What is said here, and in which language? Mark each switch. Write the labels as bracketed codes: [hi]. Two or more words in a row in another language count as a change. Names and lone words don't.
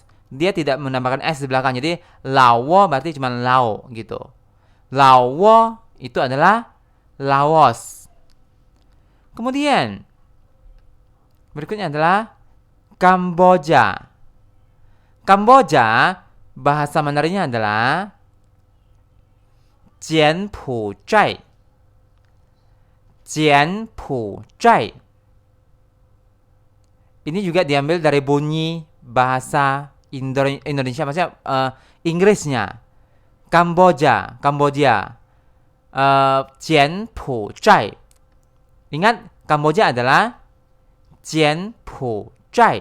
[id] Dia tidak menambahkan S di belakang, jadi Lao berarti cuma Lao gitu. Lao itu adalah Laos. Kemudian berikutnya adalah Kamboja. Kamboja, bahasa Mandarinnya adalah 柬埔寨. 柬埔寨. Ini juga diambil dari bunyi bahasa Indonesia, maksudnya Inggrisnya. Kamboja, Kamboja. 柬埔寨. Ingat, Kamboja adalah 柬埔寨.